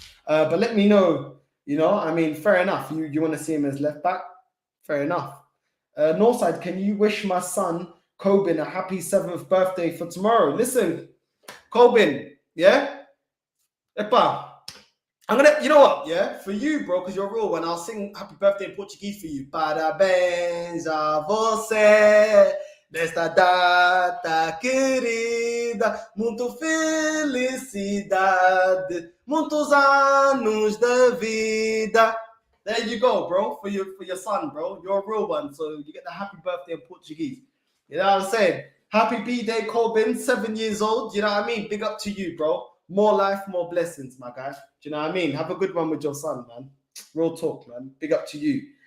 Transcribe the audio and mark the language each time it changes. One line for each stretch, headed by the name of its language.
English: But let me know, you know, I mean, fair enough. You want to see him as left-back? Fair enough. Northside, can you wish my son, Coben, a happy 7th birthday for tomorrow? Listen, Coben, yeah? Epa, I'm gonna, you know what, yeah? For you, bro, because you're a real one, I'll sing happy birthday in Portuguese for you.
Portuguese: Parabéns a você nesta data querida, muito felicidade, muitos anos de vida.
English: There you go, bro, for your son, bro. You're a real one, so you get the happy birthday in Portuguese. You know what I'm saying? Happy B-Day, Corbin, 7 years old. You know what I mean? Big up to you, bro. More life, more blessings, my guy. Do you know what I mean? Have a good one with your son, man. Real talk, man. Big up to you.